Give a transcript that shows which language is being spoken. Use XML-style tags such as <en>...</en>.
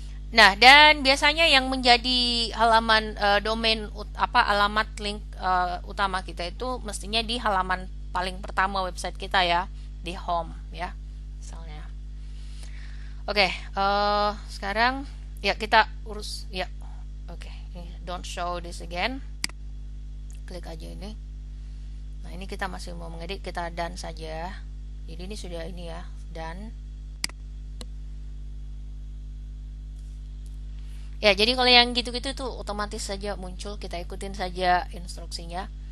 <id>Nah, dan biasanya yang menjadi halaman domain alamat link utama kita itu mestinya di halaman paling pertama website kita ya, di home ya, misalnya. Oke, sekarang ya kita urus ya.</id> <en>Oke, don't show this again.</en> <id>Klik aja ini. Nah, ini kita masih mau mengedit, kita done saja. Jadi ini sudah ini ya, done. Ya, jadi kalau yang gitu-gitu tuh otomatis saja muncul, kita ikutin saja instruksinya.</id>